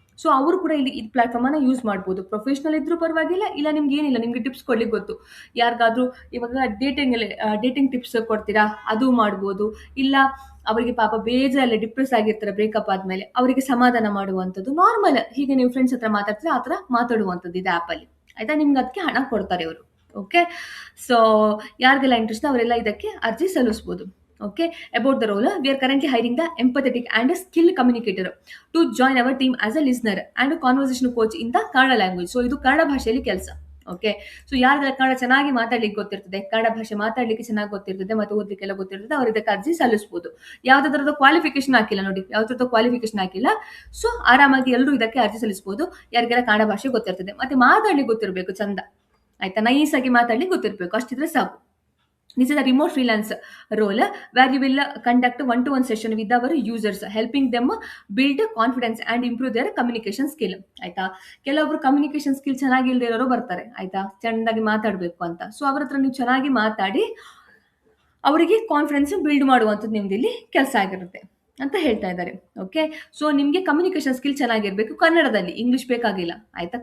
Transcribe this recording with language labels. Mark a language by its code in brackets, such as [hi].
[kn] So ಅವರು ಕೂಡ ಇಲ್ಲಿ ಈ ಪ್ಲಾಟ್ಫಾರ್ಮ್ ಅನ್ನ ಯೂಸ್ ಮಾಡ್ಬೋದು. ಪ್ರೊಫೆಷನಲ್ ಇದ್ರೂ ಪರವಾಗಿಲ್ಲ, ಇಲ್ಲ ನಿಮ್ಗೆ ಏನಿಲ್ಲ, ನಿಮ್ಗೆ ಟಿಪ್ಸ್ ಕೊಡ್ಲಿಕ್ಕೆ ಗೊತ್ತು, ಯಾರಿಗಾದ್ರೂ ಇವಾಗ ಡೇಟಿಂಗ್ ಟಿಪ್ಸ್ ಕೊಡ್ತೀರಾ, ಅದು ಮಾಡ್ಬೋದು. ಇಲ್ಲ ಅವರಿಗೆ ಪಾಪ ಬೇಜಾರಲ್ಲೇ ಡಿಪ್ರೆಸ್ ಆಗಿರ್ತಾರೆ ಬ್ರೇಕಪ್ ಆದ್ಮೇಲೆ, ಅವರಿಗೆ ಸಮಾಧಾನ ಮಾಡುವಂಥದ್ದು, ನಾರ್ಮಲ್ ಹೀಗೆ ನೀವು ಫ್ರೆಂಡ್ಸ್ ಹತ್ರ ಮಾತಾಡ್ತೀರಾ ಆ ಥರ ಮಾತಾಡುವಂಥದ್ದು ಇದೆ ಆ್ಯಪ್ ಅಲ್ಲಿ. ಆಯ್ತಾ? ನಿಮ್ಗೆ ಅದಕ್ಕೆ ಹಣ ಕೊಡ್ತಾರೆ ಅವರು. ಓಕೆ, ಸೊ ಯಾರಿಗೆಲ್ಲ ಇಂಟ್ರೆಸ್ಟ್ ಅವರೆಲ್ಲ ಇದಕ್ಕೆ ಅರ್ಜಿ ಸಲ್ಲಿಸಬಹುದು. [en] Okay, about the role, we are currently hiring the empathetic and a skilled communicator to join our team as a listener and a conversation coach in the Kannada language. [kn] So ಇದು ಕನ್ನಡ ಭಾಷೆಯಲ್ಲಿ ಕೆಲಸ. Okay, so ಯಾರಿಗೆಲ್ಲ ಕನ್ನಡ ಚೆನ್ನಾಗಿ ಮಾತಾಡ್ಲಿಕ್ಕೆ ಗೊತ್ತಿರ್ತದೆ, ಕನ್ನಡ ಭಾಷೆ ಮಾತಾಡ್ಲಿಕ್ಕೆ ಚೆನ್ನಾಗಿ ಗೊತ್ತಿರ್ತದೆ, ಮತ್ತೆ ಓದ್ಲಿಕ್ಕೆಲ್ಲ ಗೊತ್ತಿರ್ತದೆ, ಅವ್ರ ಇದಕ್ಕೆ ಅರ್ಜಿ ಸಲ್ಲಿಸಬಹುದು. ಯಾವ್ದೇ ತರದ ಕ್ವಾಲಿಫಿಕೇಶನ್ ಹಾಕಿಲ್ಲ ನೋಡಿ, ಯಾವ ತರದ ಕ್ವಾಲಿಫಿಕೇಶನ್ ಹಾಕಿಲ್ಲ. ಸೊ ಆರಾಮಾಗಿ ಎಲ್ಲರೂ ಇದಕ್ಕೆ ಅರ್ಜಿ ಸಲ್ಲಿಸಬಹುದು, ಯಾರಿಗೆಲ್ಲ ಕನ್ನಡ ಭಾಷೆ ಗೊತ್ತಿರ್ತದೆ, ಮತ್ತೆ ಮಾತಾಡ್ಲಿಕ್ಕೆ ಗೊತ್ತಿರಬೇಕು ಚಂದ. ಆಯ್ತಾ? ನೈಸ್ ಆಗಿ ಮಾತಾಡ್ಲಿಕ್ಕೆ ಗೊತ್ತಿರಬೇಕು, ಅಷ್ಟಿದ್ರೆ ಸಾಕು. [en] This is a remote freelance role where you will conduct one-to-one session with our users, helping them build confidence and improve their communication skill. [kn] ಆಯ್ತಾ? ಕೆಲವೊಬ್ರು ಕಮ್ಯುನಿಕೇಶನ್ ಸ್ಕಿಲ್ ಚೆನ್ನಾಗಿ ಇಲ್ಲದೆ ಇರೋರು ಬರ್ತಾರೆ. ಆಯ್ತಾ? ಚೆನ್ನಾಗಿ ಮಾತಾಡಬೇಕು ಅಂತ. ಸೊ ಅವ್ರ ಹತ್ರ ನೀವು ಚೆನ್ನಾಗಿ ಮಾತಾಡಿ ಅವರಿಗೆ ಕಾನ್ಫಿಡೆನ್ಸ್ ಬಿಲ್ಡ್ ಮಾಡುವಂಥದ್ದು ನಿಮ್ದು ಇಲ್ಲಿ ಕೆಲಸ ಆಗಿರುತ್ತೆ ಅಂತ ಹೇಳ್ತಾ ಇದ್ದಾರೆ. ಓಕೆ, ಸೊ ನಿಮಗೆ ಕಮ್ಯುನಿಕೇಶನ್ ಸ್ಕಿಲ್ ಚೆನ್ನಾಗಿರ್ಬೇಕು ಕನ್ನಡದಲ್ಲಿ, ಇಂಗ್ಲಿಷ್ ಬೇಕಾಗಿಲ್ಲ. ಆಯ್ತಾ?